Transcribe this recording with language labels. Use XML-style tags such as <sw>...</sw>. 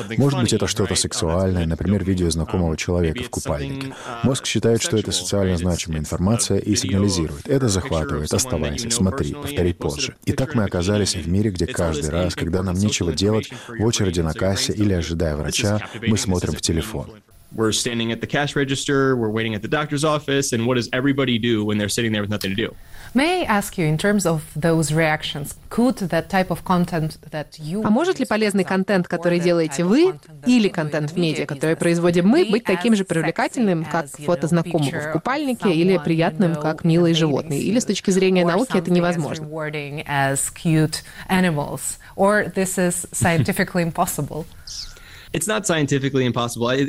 <ru>Может быть, это что-то сексуальное, например, видео знакомого человека в купальнике. Мозг считает, что это социально значимая информация и сигнализирует. Это захватывает, оставайся, смотри, повтори позже. И так мы оказались в мире, где каждый раз, когда нам нечего делать, в очереди на кассе или ожидая врача, мы смотрим в телефон.</ru> <en>We're standing at the cash register, we're waiting at the doctor's office, and what does everybody do when they're sitting there with nothing to do? May I ask you, in terms of those reactions, could that type of content that you...</en> <ru>А может ли полезный контент, который делаете вы, или контент в медиа, который производим мы, быть таким же привлекательным, как фото знакомого в купальнике, или приятным, как милые животные? Или с точки зрения науки это невозможно?</ru> <en>It's not scientifically impossible.</en>